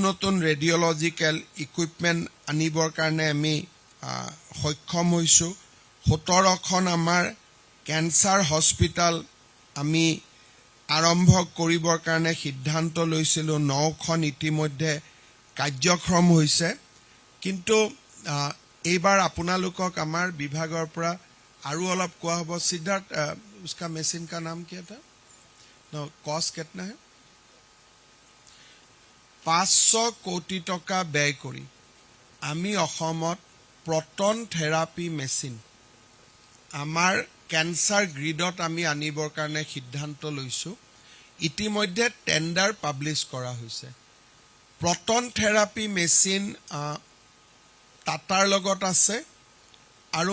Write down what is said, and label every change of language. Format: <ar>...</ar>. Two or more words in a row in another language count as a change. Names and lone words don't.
<as>নতুন ৰেডিঅ'লজিকেল ইকুইপমেণ্ট আনিবৰ কাৰণে আমি সক্ষম হৈছোঁ 17খন আমাৰ কেঞ্চাৰ হস্পিটাল আমি আৰম্ভ কৰিবৰ কাৰণে সিদ্ধান্ত লৈছিলোঁ 9খন ইতিমধ্যে কাৰ্যক্ষম হৈছে কিন্তু এইবাৰ আপোনালোকক আমাৰ বিভাগৰ পৰা আৰু অলপ কোৱা হ'ব সিদ্ধাৰ্থ</as> <hi>उसका मशीन का नाम क्या था कॉस्ट कितना है</hi> <as>500 কোটি টকা ব্যয় কৰি আমি অসমত প্ৰটন থেৰাপি মেচিন আমাৰ কেঞ্চাৰ গ্ৰিডত আমি আনিবৰ কাৰণে সিদ্ধান্ত লৈছোঁ ইতিমধ্যে টেণ্ডাৰ পাব্লিছ কৰা হৈছে প্ৰটন থেৰাপি মেচিন টাটাৰ লগত আছে আৰু</as>